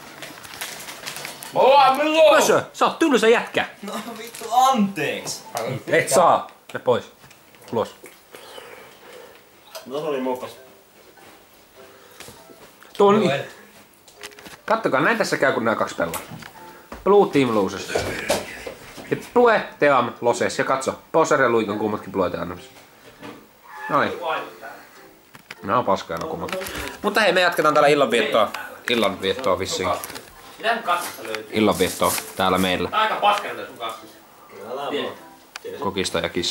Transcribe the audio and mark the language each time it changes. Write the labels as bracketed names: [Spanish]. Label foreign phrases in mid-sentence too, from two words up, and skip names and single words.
[Finnish] Pösö! Sä oot tylsä jätkä! No vittu anteeks. Et saa! Me pois. Ulos. No se oli mokas. Tuo on niin. Kattokaa, näin tässä käy kun nää kaksi pelaa. [English] Blue Team loses. Ja Blue Team loses. [Finnish] Ja katso, Poser ja Luik on kummatkin Blue Team. Noin. Nää on paskaa nää kummat. Mutta hei, me jatketaan täällä illanviettoa vissiin. Mitähän kassasta löytyy? Illanviettoa täällä meillä. Tää on aika paskana tää sun kassissa. Älä vaan. Kokista ja kissa.